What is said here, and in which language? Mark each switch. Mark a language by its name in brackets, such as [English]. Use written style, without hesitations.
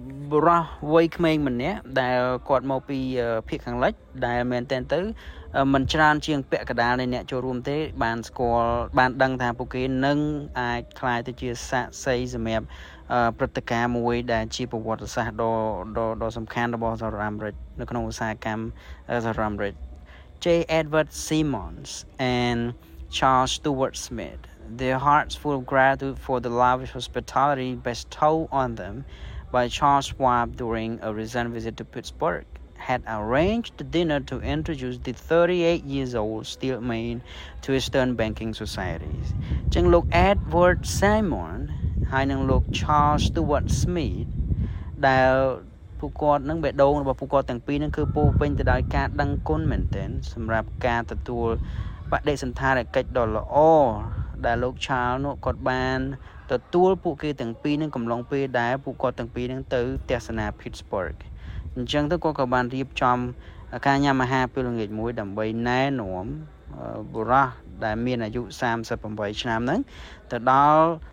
[Khmer] បុរសវ័យក្មេងម្នាក់ដែលគាត់មកពីភាគខាងលិចដែលមែនទែនទៅមិនច្រើនជាងពាក់កណ្ដាលនៃអ្នកចូលរួមទេបានស្គាល់បានដឹងថាពួកគេនឹងអាចក្លាយទៅជាសាក្សីសម្រាប់ព្រឹត្តិការណ៍មួយដែលជាប្រវត្តិសាស្ត្រដ៏សំខាន់របស់សហរដ្ឋអាមេរិកនៅក្នុងឧស្សាហកម្មសហរដ្ឋអាមេរិក J. [English] Edward Simmons and Charles Stewart Smith, their hearts full of gratitude for the lavish hospitality bestowed on them by Charles Schwab during a recent visit to Pittsburgh, had arranged the dinner to introduce the 38-year-old Steelman to Eastern banking societies. [Khmer] ចឹងលោក Edward Simon ហើយនិងលោក Charles Stewart Smith ដែលពួកគាត់នឹងបេះដូងរបស់ពួកគាត់ទាំងពីរនឹងគឺពោរពេញទៅដោយការដឹងគុណមែនទែនសម្រាប់ការទទួលបដិសណ្ឋារកិច្ចដ៏ល្អ ដែលលោក Charles នោះគាត់បានទទួលពួកគេទាំងពីរនឹងកំឡុងពេលដែលពួកគាត់ទាំងពីរនឹងទៅទស្សនា Pittsburgh អញ្ចឹងទៅគាត់ក៏បានរៀបចំការញ៉ាំអាហារពេលល្ងាចមួយដើម្បីណែនាំបុរសដែលមានអាយុ38ឆ្នាំហ្នឹងទៅដល់